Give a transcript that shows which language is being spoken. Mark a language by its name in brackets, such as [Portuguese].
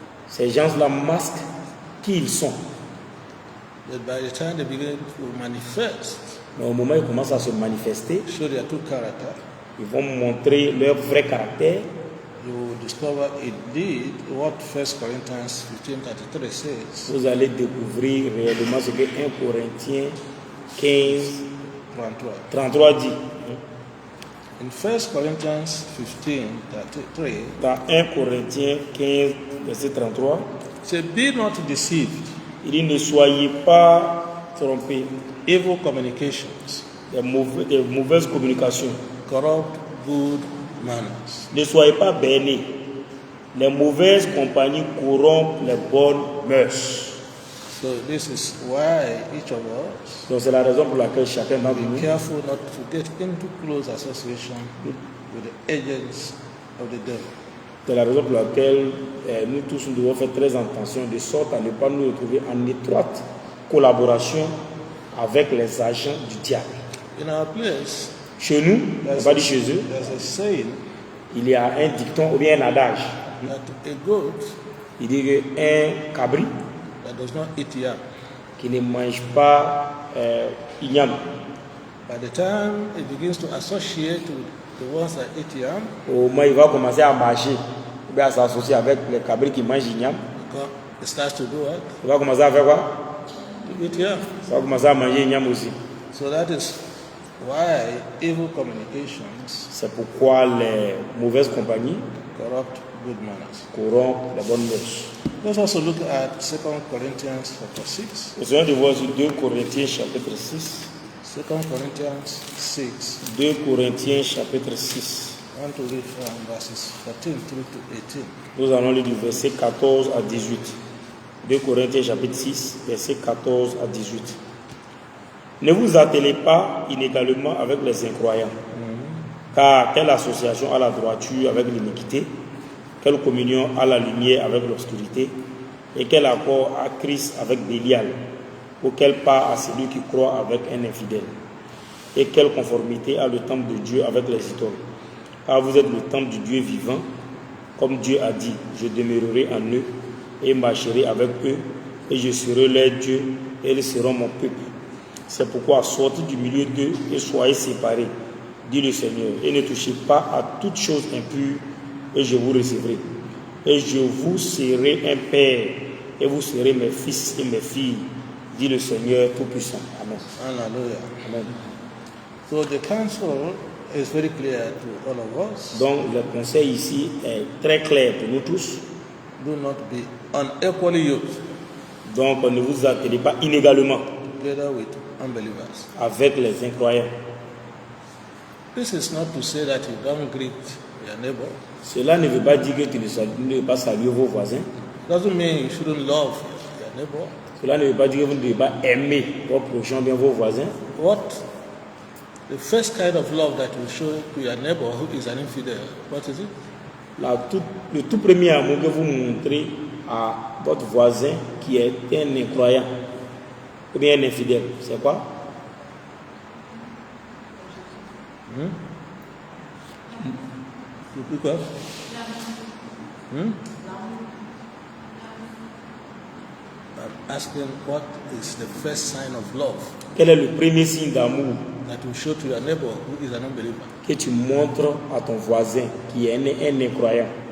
[French] ces gens-là masquent qui ils sont. [English] but by the time they begin to manifest, [French] Mais au moment où ils commencent à se manifester, [English] show their true character, [French] ils vont montrer leur vrai caractère. [English] you will discover indeed what 1 Corinthians 15:33 says. [French] Vous allez découvrir réellement ce que 1 Corinthiens 15, 33 dit. [English] In 1 Corinthians 15:33, [French] Dans 1 Corinthiens 15, verset 33, [English] it says, "Be not deceived, [French] il dit ne soyez pas trompés. [English] evil communications [French] Des mauvaises communications. [English] corrupt good manners." [French] Ne soyez pas bernés. Les mauvaises compagnies corrompent les bonnes mœurs. [English] So this is why each of us [French] Donc c'est la raison pour laquelle chacun d'entre [English] be [French] nous [English] careful not to get into close association with the agents of the devil. [French] c'est la raison pour laquelle nous tous nous devons faire très attention de sorte à ne pas nous retrouver en étroite collaboration avec les agents du diable. [English] In our place, [French] Chez nous, on va dire chez eux, [English] there's a saying [French] il y a un dicton ou bien un adage. [English] that a goat [French] Il dit qu'un cabri [English] that does not eat yam, [French] qui ne mange pas igname, [English] by the time it begins to associate with the ones that eat yam, [French] au moment il va commencer à marcher ou bien à s'associer avec les cabris qui mangent igname, [English] it starts to do what? [French] il va commencer à faire quoi? [English] To eat yam. [French] Ça va commencer à manger igname aussi. [English] So that is why evil communications [French] C'est pourquoi les mauvaises compagnies [English] corrupt good manners. [French] corrompent les bonnes mœurs. [English] Let's also look at 2 Corinthians chapter 6. [French] Nous allons voir sur 2 Corinthiens chapitre 6. [English] 2 Corinthians 6. [French] 2 Corinthiens chapitre 6. [English] I want to read from verses 14 through to 18. [French] Nous allons lire du verset 14 à 18. 2 Corinthiens chapitre 6, verset 14 à 18. Ne vous attelez pas inégalement avec les incroyants, car quelle association à la droiture avec l'iniquité, quelle communion à la lumière avec l'obscurité, et quel accord à Christ avec Bélial, ou quelle part à celui qui croit avec un infidèle, et quelle conformité à le temple de Dieu avec les idoles. Car vous êtes le temple du Dieu vivant, comme Dieu a dit, je demeurerai en eux et marcherai avec eux, et je serai leur Dieu, et ils seront mon peuple. C'est pourquoi sortez du milieu d'eux et soyez séparés, dit le Seigneur, et ne touchez pas à toute chose impure, et je vous recevrai. Et je vous serai un père, et vous serez mes fils et mes filles, dit le Seigneur Tout-Puissant. Amen. Hallelujah. Amen. [English] So the counsel is very clear to all of us. [French] Donc le conseil ici est très clair pour nous tous. [English] Do not be unequally yoked [French] Donc ne vous attelez pas inégalement [English] together with unbelievers. [French] avec les incroyants. [English] This is not to say that you don't greet your neighbor. [French] Cela ne veut pas dire que tu ne devez pas saluer vos voisins. [English] Doesn't mean you shouldn't love your neighbor. [French] Cela ne veut pas dire que vous ne devez pas aimer vos prochains, bien vos voisins. [English] What the first kind of love that you show to your neighbor who is an infidel, what is it? [French] Le tout premier amour que vous montrez à votre voisin qui est un incroyant ou bien un infidèle, c'est quoi? Quoi? [English] I'm asking what is the first sign of love [French] Quel est le premier signe d'amour [English] that you show to your neighbor who is an unbeliever? [French] que tu montres à ton voisin qui est un incroyant?